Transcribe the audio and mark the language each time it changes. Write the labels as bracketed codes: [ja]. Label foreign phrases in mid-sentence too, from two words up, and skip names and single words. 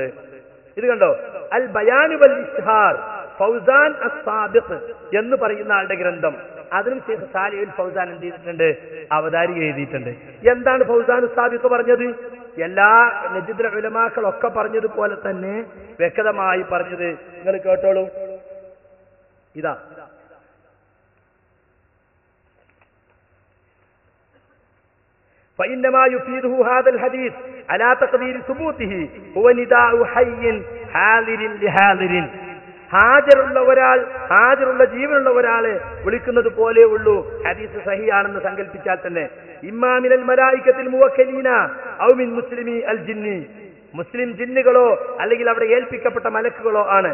[ml] ഇത് കണ്ടോ, അൽ ബയാനു വൽ ഇസ്ഹാർ ഫൗസാൻ അസ്സാദിഖ് എന്ന് പറയുന്ന ആളുടെ ഗ്രന്ഥം, അതിനും ഷെയ്ഖ് സാലിഹുൽ ഫൗസാൻ എന്ത് ചെയ്തിട്ടുണ്ട്? അവതാരിക എഴുതിയിട്ടുണ്ട്. എന്താണ് ഫൗസാൻ അസ്സാദിഖ് പറഞ്ഞത്? എല്ലാ നജ്ദിലെ ഉലമാക്കളൊക്കെ പറഞ്ഞതുപോലെ തന്നെ വ്യക്തമായി പറഞ്ഞത് നിങ്ങൾ കേട്ടോളൂ. [ar] ഇതാ فإنما يفيده هذا الحديث على تقدير ثبوته هو نداء حي حاضر لحاضر. [ml] ഹാജറുള്ള ഒരാൾ, ഹാജറുള്ള ജീവനുള്ള ഒരാളെ വിളിക്കുന്നത് പോലെ ഉള്ളൂ ഹദീസ് സഹിയാണെന്ന് സങ്കല്പിച്ചാൽ തന്നെ. [ar] إما من الملائكة الموكلين أو من مسلمي الجن, [ml] മുസ്ലിം ജിന്നുകളോ അല്ലെങ്കിൽ അവിടെ ഏൽപ്പിക്കപ്പെട്ട മലക്കുകളോ ആണ്.